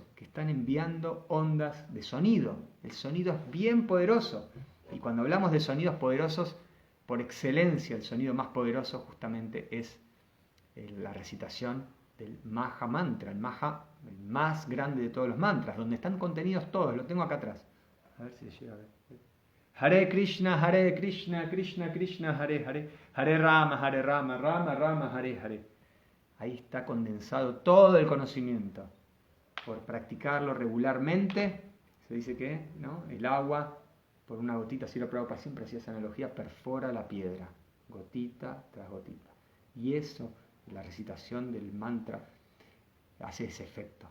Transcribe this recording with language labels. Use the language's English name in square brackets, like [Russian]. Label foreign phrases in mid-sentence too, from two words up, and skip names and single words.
[Spanish] Que están enviando ondas de sonido. El sonido es bien poderoso. Y cuando hablamos de sonidos poderosos, por excelencia, el sonido más poderoso justamente es la recitación del Maha Mantra, el más grande de todos los mantras, donde están contenidos todos. Lo tengo acá atrás. A ver si llega a ver. Hare Krishna, Krishna Krishna, Hare Hare, Hare Rama, Rama Rama, Hare Hare. Ahí está condensado todo el conocimiento. Por practicarlo regularmente, se dice que ¿no? El agua, por una gotita, Srila Prabhupada siempre hacía esa analogía, perfora la piedra, gotita tras gotita. Y eso, la recitación del mantra, hace ese efecto.